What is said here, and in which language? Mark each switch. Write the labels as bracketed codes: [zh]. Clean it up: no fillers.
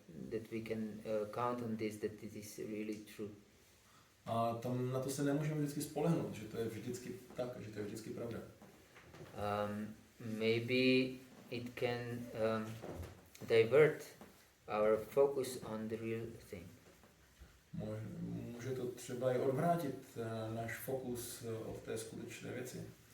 [en] that we can count on this, that it is really true. [cs] A tam na to se nemůžeme vždycky spolehnout, že to je vždycky tak, že to je vždycky pravda. [en] Maybe it can divert our focus on the real thing. [cs] Může to třeba i odvrátit náš fokus od té skutečné věci.